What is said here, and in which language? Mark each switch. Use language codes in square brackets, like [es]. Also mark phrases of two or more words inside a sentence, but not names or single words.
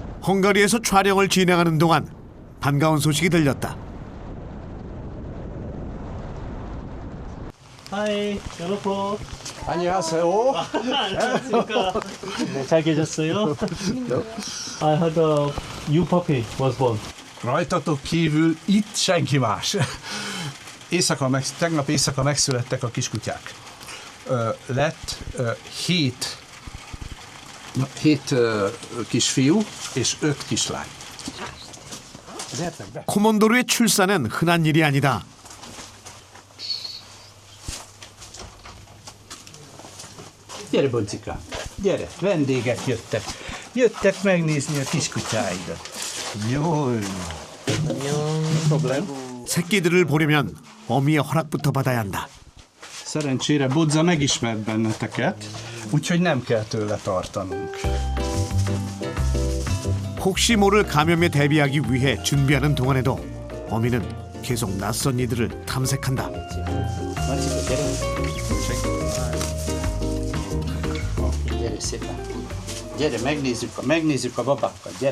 [ko] 헝가리에서 촬영을 진행하는 동안 반가운 소식이 들렸다. 하이, 여러분. 안녕하세요. 안녕하십니까. 네, 잘 계셨어요? [en] I heard a new puppy was born. [hu] Rajtatok kívül itt senki más. Tegnap éjszaka megszülettek a kiskutyák. Lett 7 kisfiú és 5 kislány. [ko] 코몬도르의 출산은 흔한 일이 아니다. [hu] Gyere, Boncika, gyere, vendégek jöttek. Jöttek megnézni a kiskutyáidat. Jól. Problém? [ko] 새끼들을 보려면 어미의 허락부터 받아야 한다. [hu] Szerencsére Bodza megismert benneteket, úgyhogy nem kell tőle tartanunk. [ko] 혹시 모를 감염에 대비하기 위해 준비하는 동안에도 어미는 계속 낯선 이들을 탐색한다. [hu] Gyere szépen. Gyere, megnézzük a babákat, gyere.